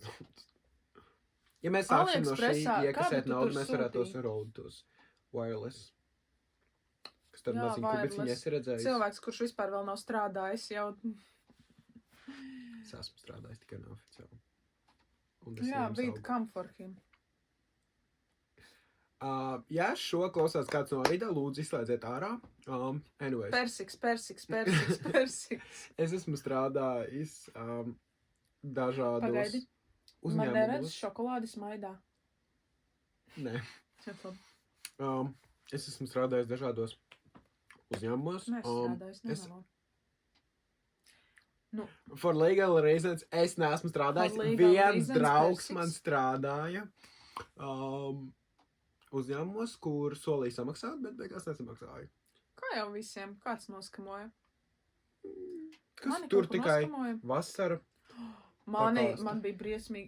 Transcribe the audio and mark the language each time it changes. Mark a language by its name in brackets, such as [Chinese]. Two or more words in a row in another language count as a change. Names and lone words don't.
[Latvian] Ja mēs sāksim no šī iekasēt naudu, mēs varētu tos Rode, tos wireless. Kas tad maziņ kubiciņi esi redzējis? Cilvēks, kurš vispār vēl nav strādājis, jau... Es esmu strādājis tikai neoficiāli. Jā, [English] beat come for him. [Latvian] Ja šo klausās kāds no rīta, lūdzu izslēdziet ārā. Anyways. Persiks. Es esmu strādājis dažādos Pagaidi. uzņēmumus. Man neredz šokolādi smaidā. Nē. Es esmu strādājis dažādos uzņēmumos. [English] For legal reasons [Latvian] es neesmu strādājis. Viens draugs man strādāja uzņēmumos, kur solīja samaksāt, bet beigās nesamaksāja. Kā jau visiem? Kāds noskamoja? Kas tur tikai vasara? Man bija briesmīgi.